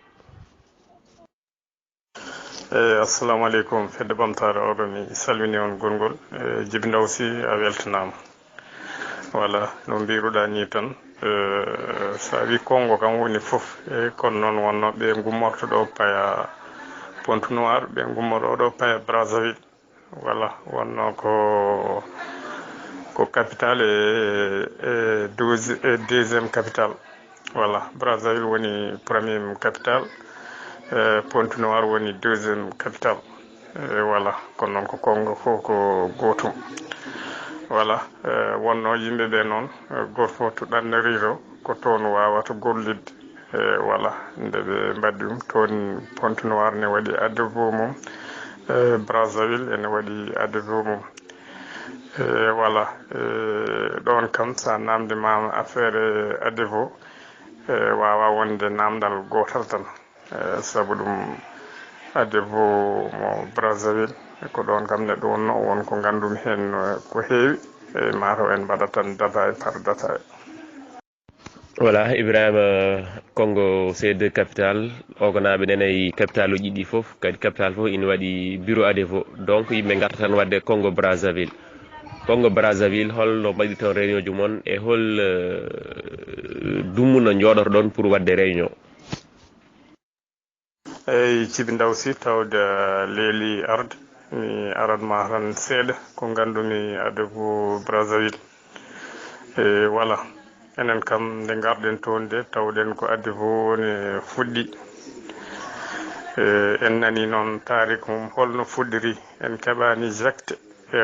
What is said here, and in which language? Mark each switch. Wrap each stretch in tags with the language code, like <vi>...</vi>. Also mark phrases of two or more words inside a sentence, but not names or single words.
<ff>Assalamu aleykum fedde ɓamtare oɗo mi salmini on gongol Djiby Ndaw Sy a weltanama voilà no mbiruɗa ni tan sa wi Congo kam woni foof kono noon wonno ɓe gummorto ɗo paya Pointe Noire ɓe gummorto ɗo paya Brazzaville voilà wonno ko capitale e</ff> <fr>deuxiéme capitale</fr> <ff>voilà Brazzaville woni</ff> <fr>premier capitale</fr> <ff>Pointe Noire woni</ff> <fr>deuxiéme capitale</fr> <ff>voilà kono noon ko Congo fof ko gotum voilà wonno yimɓe ɓe noon goto fof to ɗannariro ko toon wawata gollidde voilà nde ɓe mbaddi ɗum toon Pointe Noire ne waɗi ADEVO mum Brazzaville ene waɗi ADEVO mum voilà ɗon kam sa namdimama affaire ADEVO wawa wonde namdal gotal tan sabu ɗum ADEVO mo Brazzaville ko ɗon kam neɗɗo wonno won ko gandumi hen ko heewi mataw en mbaɗat tan</ff> <fr>détail par détail. Voilà Ibrahima Congo c'est deux capitales</fr> <ff>oganaɓe nenayi capital uji ɗi foof kadi capital fof ina waɗi bureau ADEVO donc yimɓe garta tan wadde Congo Brazzaville holno mbaɗi toon réunion ji moon e hol dummu no jooɗoto ɗon pour wadde réunion. eyyi Djiby Ndaw Sy tawde leeli arde mi aratma tan seeɗa ko gandumi ADEVO Brazzaville voilà enen kam nde garɗen toon de tawɗen ko ADEVO ne fuɗɗi en nani noon tarik mum holno fuɗɗiri en keɓani jecte e</ff>